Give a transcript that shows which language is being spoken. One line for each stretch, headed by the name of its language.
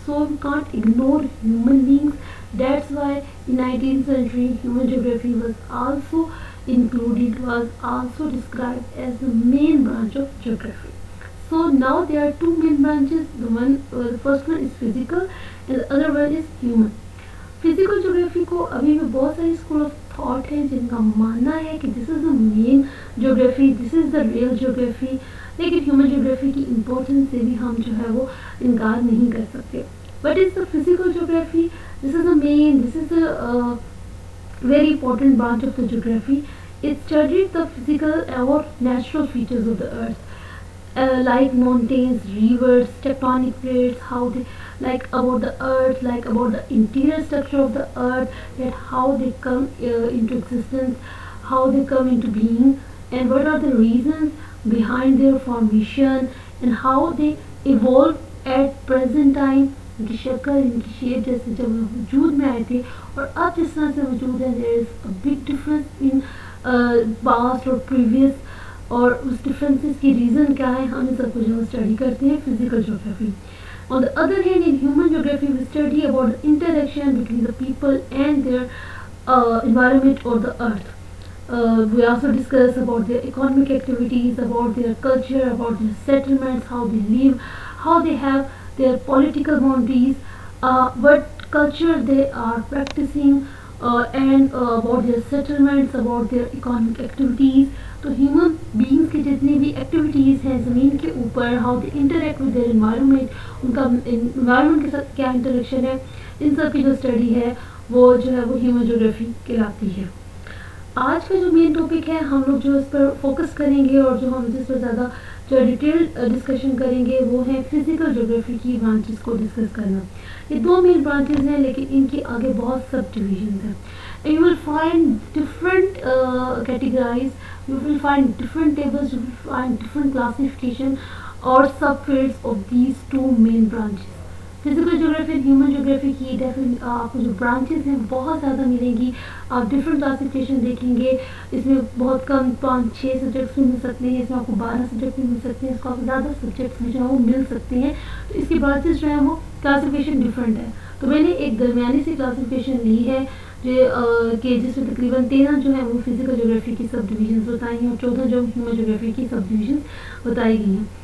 English: So we can't ignore human beings. That's why in 19th century human geography was also included, was also described as the main branch of geography. So now there are two main branches. The first one is physical and the other one is human.
Hindi: Physical geography को अभी भी बहुत सारे school of thought हैं जिनका मानना है कि
English: this is the main geography, this is the real geography,
Hindi: लेकिन ह्यूमन ज्योग्राफी की इम्पोर्टेंस से भी हम जो है वो इनकार नहीं कर सकते.
English: But is the physical geography, this is the main, this is the very important branch of the geography. It studied the physical or natural features of the earth, like mountains, rivers, tectonic plates, how they like about the earth, like about the interior structure of the earth, that how they come into existence, how they come into being, and what are the reasons behind their formation, and how they evolve at present time.
Hindi: इनकी शक्ल, इनकी shape जैसे जब वजूद में आए थे और अब जिस तरह से वजूद है,
English: there is a big difference in past
Hindi: और प्रीवियस, और उस डिफरेंसेस की रीज़न क्या है, हम इन सब को जो स्टडी करते हैं physical geography.
English: On the other hand, in human geography, we study about the interaction between the people and their environment or the earth. We also discuss about their economic activities, about their culture, about their settlements, how they live, how they have their political boundaries, what culture they are practicing, and about their settlements, about their economic activities.
Hindi: तो human beings की जितनी भी activities हैं ज़मीन के ऊपर,
English: how they interact with their environment,
Hindi: उनका environment के साथ क्या इंटरेक्शन है, इन सब की जो स्टडी है वो जो है वो ह्यूमन ज्योग्राफी कहलाती है. आज का जो मेन टॉपिक है, हम लोग जो इस पर फोकस करेंगे और जो हम जिस पर ज़्यादा जो डिटेल्ड डिस्कशन करेंगे वो है फिजिकल ज्योग्राफी की ब्रांचेस को डिस्कस करना. ये दो मेन ब्रांचेस हैं लेकिन इनके आगे बहुत सब डिविजन हैं.
English: You will find different categories, you will find different tables, you will find different classification or subfields of these two main branches.
Hindi: Physical geography and human geography की definite आपको जो branches हैं बहुत ज़्यादा मिलेंगी. आप different classification देखेंगे, इसमें बहुत कम 5-6 सब्जेक्ट्स भी मिल सकते हैं, इसमें आपको 12 सब्जेक्ट भी मिल सकते हैं, इसको आपको ज़्यादा सब्जेक्ट्स भी जो है वो मिल सकते हैं. तो इसकी ब्रांचेस जो है वो क्लासिफिकेशन डिफरेंट है. तो मैंने एक दरमियानी सी क्लासिफिकेशन ली है कि जिसमें तकरीबन 13 जो है वो फिजिकल ज्योग्राफी की सब डिविजन्स बताई हैं और 14 जो ह्यूमन ज्योग्राफी की सब डिविजन्स बताई गई हैं.